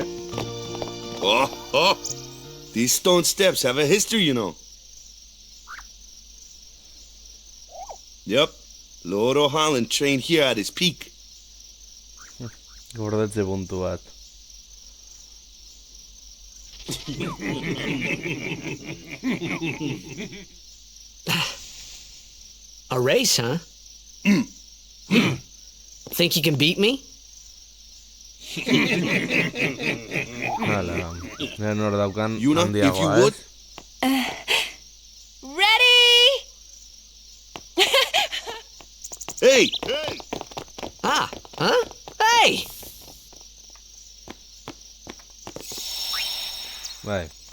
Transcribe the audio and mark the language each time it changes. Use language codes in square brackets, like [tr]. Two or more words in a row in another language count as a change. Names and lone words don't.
[en] Oh. These stone steps have a history, you know. Yep. Lord O'Holland trained here at his peak. [eu] Gordetze puntu bat. [en] A race, huh? Think you can beat me? [eu] Hala. Ja nor daukan Yuna, handiagoa, [en] if you would. Ready? Hey! Ah, huh? Hey! [eu] Bai.